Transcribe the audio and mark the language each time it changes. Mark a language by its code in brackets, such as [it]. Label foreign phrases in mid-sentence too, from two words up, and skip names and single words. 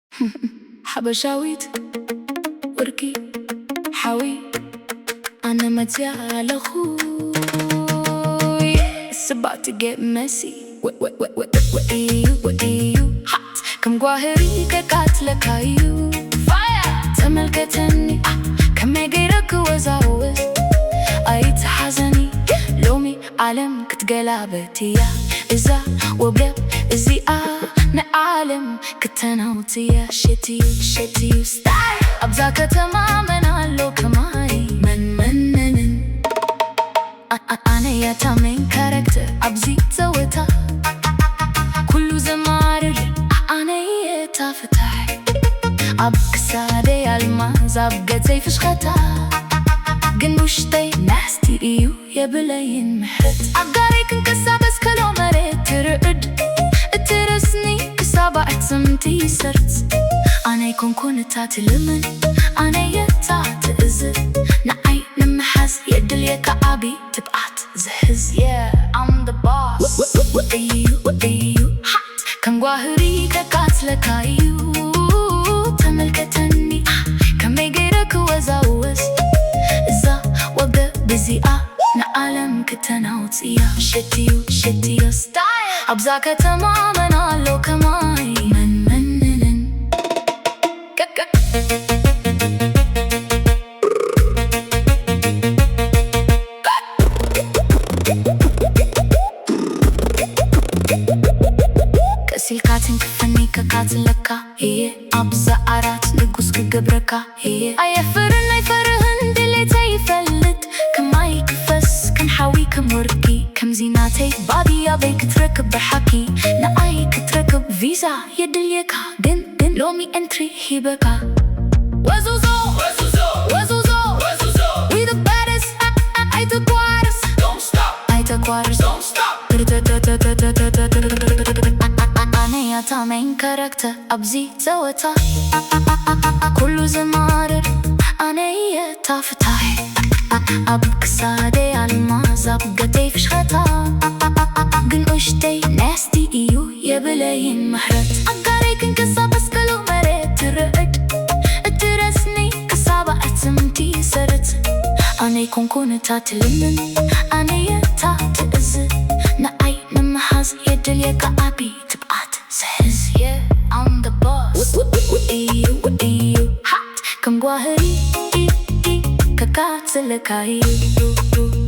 [ti] ሓበሻዊት ወርቂ ሓዊ ኣነ መትያለኹ [en] It's about to get messy What you hot [ti] ከም ጓህሪ ከቃጽለካ እዩ Fire ተመልከተኒ ከመይ ገይረ ክወዛወዝ ኣይትሓዘኒ ሎሚ ዓለም ክትገላበጥ እያ እዛ ወብለብ እዚኣ ንዓለም ክተናውጽ እያ [en] Shit you style [ti] ኣብዛ ከተማ መን ኣሎ ከማይ መንመንን ኣነ ያታ [en] main character [ti] ኣብዚ ፀወታ ኩሉ ዘማርር ኣነ ያታ ፍታሕ ኣብ ክሳደይ ኣልማዝ ኣብ ገጸይ ፍሽኸታ ግን ውሽጠይ ናስቲ እዩ የብለይን ምሕረት ኣእጋረይ ክንቀሳቐስ ከሎ መሬት ትርዕድ እትረስኒ ክሳብ ኣዕጽምቲ ይሰርጽ ኣነ ኣይኮንኩን እታ ትልምን ኣነ የታ ትእዝዝ ንዓይ ንምሓዝ የድልየካ ዓብዪ ትብዓት ዝሕዝ [en] I'm the boss What you hot [ti] ከም ጓህሪ ከቃጽለካ እዩ ተመልከተኒ ከመይ ገይረ ክወዛወዝ እዛ ወገብ እዚኣ ንዓለም ክተናውጽ እያ [en] Shit you style [ti] ኣብዛ ከተማ መን ኣሎ ከማይ መንመንን ቀሲልካ ትንክፈኒ ከቃጽለካ ኣብዛ ዓራት ንጉስ ክገብረካ ኣየፍርን ኣይፈርህን ድሌተይ ይፈልጥ ከማይ ክፈስ ከም ሓዊ ከም ወርቂ ከም ዚናተይ ባድያበይ ክትረክብ ብሓቂ ንዓይ ክትረክብ ቪዛ የድልየካ ግን ሎሚ ኤንትሪ ሂበካ ወዙዞ [en] We the baddest [ti] ኣይትኳርስ ኣነ ያታ [en] main character [ti] ኣብዚ ፀወታ ኩሉ ዘማርር ኣነ ያታ ፍታሕ ኣብ ክሳደይ ኣልማዝ ኣብ ገጸይ ፍሽኸታ ግን ውሽጠይ ናስቲ እዩ የብለይን ምሕረት ኣእጋረይ ክንቀሳቐስ ከሎ መሬት ትርዕድ እትረስኒ ክሳብ ኣዕጽምቲ ይሰርጽ ኣነ ኣይኮንኩን እታ ትልምን ኣነ የታ ትእዝዝ ንዓይ ንምሓዝ የድልየካ ዓብዪ ትብዓት ዝሕዝ [en] I'm the boss What you hot [ti] ከም ጓህሪ ከቃጽለካ እዩ